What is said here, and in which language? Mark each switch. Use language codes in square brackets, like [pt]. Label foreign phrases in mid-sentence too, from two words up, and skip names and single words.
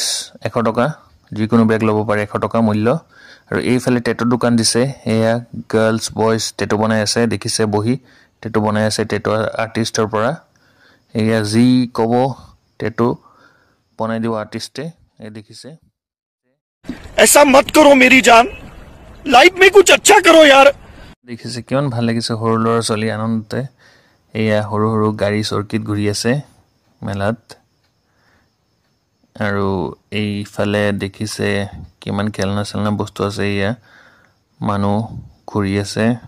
[as] 100 টকা যিকোনো বেগ ল'ব পাৰে 100 টকা মূল্য আৰু এইফালে টেটু দোকান দিছে এয়া [en] girls boys tattoo [as] বনাই আছে দেখিছে বহি টেটু বনাই আছে [en] tattoo artistৰ [as] পৰা এয়া জি কব টেটু বনাই দিও আৰ্টিষ্টে এই দেখিছে [hi] ऐसा मत करो मेरी जान लाइफ में कुछ अच्छा करो यार [as] দেখিছে কিমান ভাল লাগিছে সৰু ল'ৰা ছোৱালী আনন্দতে এয়া সৰু সৰু গাড়ী চৰকিত ঘূৰি আছে মেলাত আৰু এইফালে দেখিছে কিমান খেলনা চেলনা বস্তু আছে এয়া মানুহ ঘূৰি আছে